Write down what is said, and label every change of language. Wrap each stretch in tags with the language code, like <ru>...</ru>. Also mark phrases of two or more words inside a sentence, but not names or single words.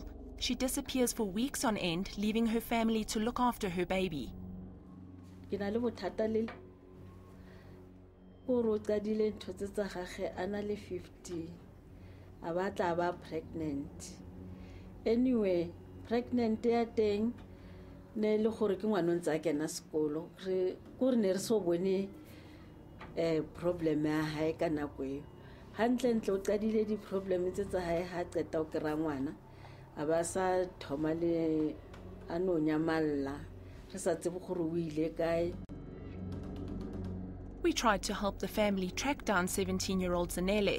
<en>She disappears for weeks on end, leaving her family to look after her baby. Pregnant.</en> <st>Anyway,</st> <en>pregnant thing</en> <st>ne le gore ke ngwana ntse a kena sekolo re go re ne re so bone problem ya hae ka nako eo hantle ntle o qadile di problem tse tsa hae ha qeta o kra ngwana a ba sa thoma le ano nyamalla re sa tsebe gore o ile kae.</st> <en>We tried to help the family track down 17-year-old Zanele.</en>